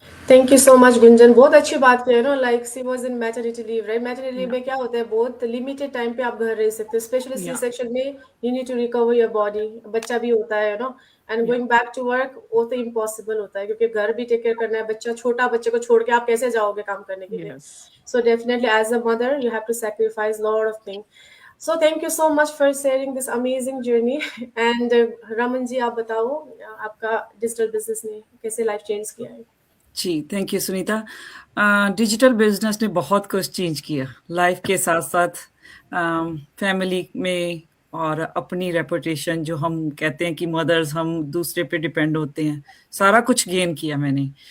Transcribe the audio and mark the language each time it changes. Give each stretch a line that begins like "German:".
English: thank you so much Gunjan,
Hindi: बहुत अच्छी बात कह रहे हो।
English: Like she was in maternity leave, right?
Hindi: Maternity leave में क्या होता है, बहुत लिमिटेड टाइम पे आप घर रह सकते हो, स्पेशली सी
English: Yeah, section में you need to recover your body,
Hindi: बच्चा भी होता है no,
English: and yeah, going back to work
Hindi: वो तो इम्पॉसिबल होता है, क्योंकि घर भी टेक केयर करना है, बच्चा छोटा, बच्चे को छोड़ के आप कैसे जाओगे काम करने के लिए?
English: yes. So definitely as a mother you have to sacrifice lot of things. So thank you so much for sharing this amazing journey.
Hindi: And Raman ji, आप बताओ आपका डिजिटल बिजनेस ने कैसे लाइफ चेंज किया है? जी, thank you Sunita. Digital business ने बहुत कुछ चेंज किया लाइफ के साथ साथ, फैमिली में, और अपनी रेपुटेशन, जो हम कहते हैं कि मदर्स हम दूसरे पे डिपेंड होते हैं, सारा कुछ गेन किया मैंने।